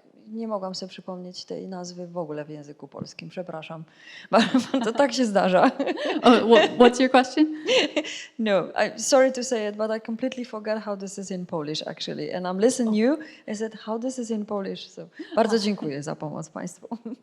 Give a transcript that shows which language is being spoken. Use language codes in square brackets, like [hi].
[pl] Nie mogłam sobie przypomnieć tej nazwy w ogóle w języku polskim. Przepraszam. To tak się zdarza. [en] What's your question? No, sorry to say it, but I completely forgot how this is in Polish actually. And I'm listening you. I said, how this is in Polish. [pl] So, bardzo dziękuję za pomoc państwu.